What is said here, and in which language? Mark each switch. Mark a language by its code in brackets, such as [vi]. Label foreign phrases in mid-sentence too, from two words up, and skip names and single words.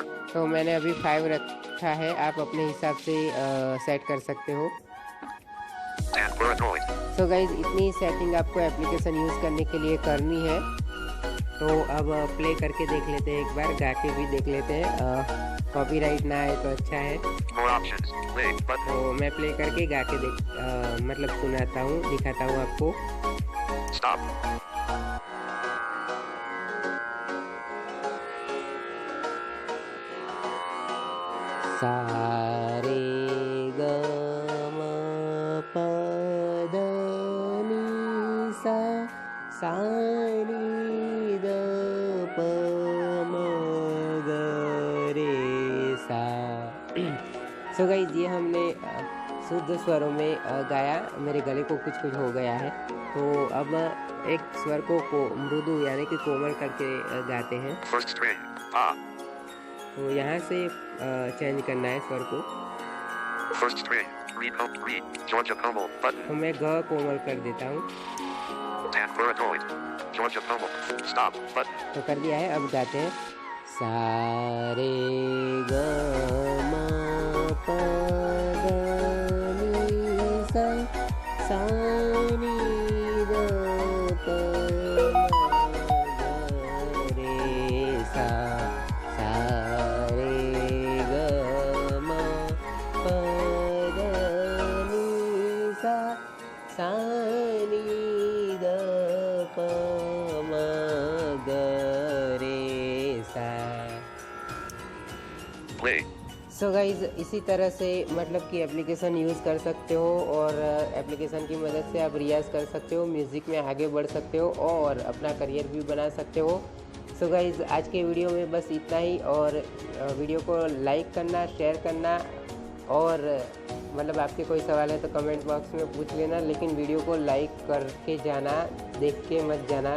[hi] तो मैंने अभी 5 रखा है, आप अपने हिसाब से सेट कर सकते हो। Tanpura droid. [en] so guys [hi] इतनी सेटिंग आपको [en] application use [hi] करने के लिए करनी है। तो अब प्ले करके देख लेते हैं, एक बार गा के भी देख लेते हैं। कॉपीराइट ना आए तो अच्छा है। [en] More options. Play button. [hi] तो मैं प्ले करके गा के मतलब सुनाता हूँ, दिखाता हूँ आपको। [en] Stop. [hi] सारे ग म प ध नि सा सा नी द प म ग रे सा। [en] so guys [hi] ये हमने शुद्ध स्वरों में गाया। मेरे गले को कुछ हो गया है, तो अब एक स्वर को मृदु यानी कि कोमल करके गाते हैं। [en] First string. Ah. [hi] तो यहाँ से चेंज करना है स्वर को। [en] First string. Read. Georgia Como. Button. [hi] तो मैं ग कोमल कर देता हूँ। [en] Tanpura droid. Georgia Como. Stop. Button. [hi] तो कर दिया है, अब गाते हैं। सारे ग म प ध नि सा सा नी द प म ग रे सा। सा रे ग म प ध नि सा सा नी द प म ग रे सा। [en] Play. so guys [hi] इसी तरह से मतलब कि [en] application use [hi] कर सकते हो, और एप्लीकेशन की मदद से आप रियाज़ कर सकते हो, म्यूज़िक में आगे बढ़ सकते हो और अपना करियर भी बना सकते हो। [en] so guys [hi] आज के वीडियो में बस इतना ही, और वीडियो को लाइक करना, शेयर करना, और मतलब आपके कोई सवाल है तो [en] comment box [hi] में पूछ लेना, लेकिन वीडियो को लाइक करके जाना, देख के मत जाना।